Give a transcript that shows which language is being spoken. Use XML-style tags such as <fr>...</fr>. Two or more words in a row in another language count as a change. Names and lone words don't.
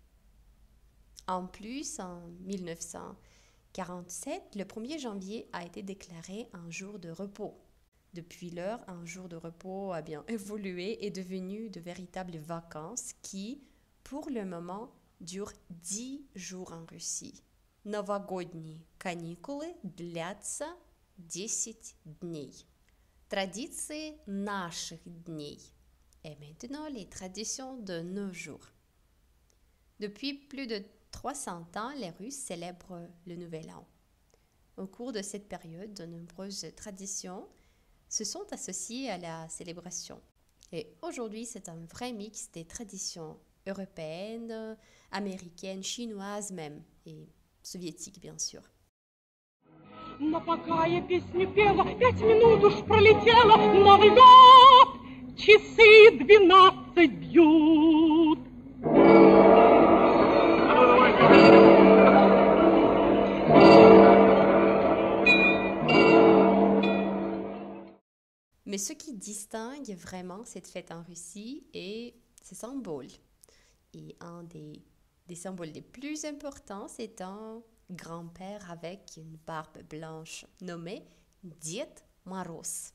<fr>En plus, en 1947, le 1er janvier a été déclaré un jour de repos. Depuis lors, un jour de repos a bien évolué et est devenu de véritables vacances qui, pour le moment, durent 10 jours en Russie.</fr> <ru>Новогодние каникулы длятся 10 дней. Традиции наших дней.</ru> <fr>Et maintenant, les traditions de nos jours. Depuis plus de 300 ans, les Russes célèbrent le Nouvel An. Au cours de cette période, de nombreuses traditions se sont associées à la célébration. Et aujourd'hui, c'est un vrai mix des traditions européennes, américaines, chinoises même, et soviétiques bien sûr.</fr> <ru>Но пока я песню пела, 5 минут уж пролетело, Новый год, часы 12 бьют.</ru> <fr>Mais ce qui distingue vraiment cette fête en Russie est ses symboles. Et un des symboles les plus importants, c'est un grand-père avec une barbe blanche nommé Ded Moroz.</fr>